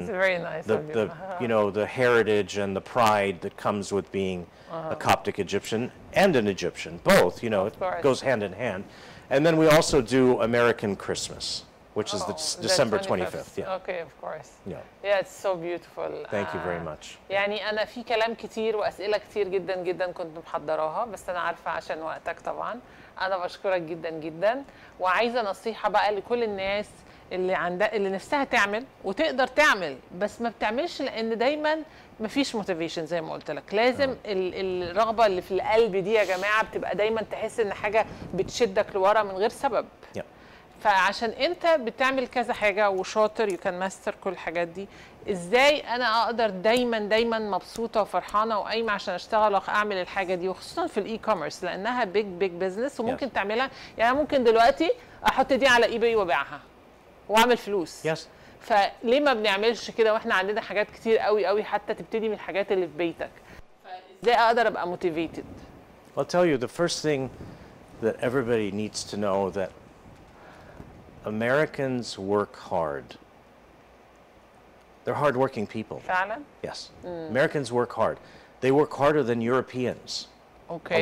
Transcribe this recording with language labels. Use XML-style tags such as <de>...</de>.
<en>It's very nice of you. You know, the heritage and the pride that comes with being a Coptic Egyptian and an Egyptian, both, you know, it goes hand in hand. And then we also do American Christmas, which is the December 25th. Yeah. Okay, of course. Yeah. Yeah, it's so beautiful. Thank you very much.</en> <ar>يعني أنا في كلام كتير وأسئلة كتير جدا جدا كنت محضراها، بس أنا عارفة عشان وقتك طبعا. أنا بشكرك جدا جدا، وعايزة نصيحة بقى لكل الناس اللي عندها اللي نفسها تعمل وتقدر تعمل، بس ما بتعملش لأن دايما مفيش موتيفيشن زي ما قلت لك. لازم الرغبة اللي في القلب دي يا جماعة بتبقى دايما تحس إن حاجة بتشدك لورا من غير سبب. Yeah. فعشان انت بتعمل كذا حاجه وشاطر</ar> <en>you can master</en> <ar>كل الحاجات دي، ازاي انا اقدر دايما مبسوطه وفرحانه وقايمه عشان اشتغل واعمل الحاجه دي، وخصوصا في الاي كوميرس لانها</ar> <en>big business</en> <ar>وممكن تعملها. يعني ممكن دلوقتي احط دي على اي باي وابيعها واعمل فلوس. فليه ما بنعملش كده واحنا عندنا حاجات كتير قوي قوي حتى تبتدي من الحاجات اللي في بيتك؟ فازاي اقدر ابقى موتيفيتد؟</ar> <en>I'll tell you the first thing that everybody needs to know that Americans work hard. They're hardworking people.</en> <ar>فعلا؟</ar> <en>Yes. Americans work hard. They work harder than Europeans. Okay.</en>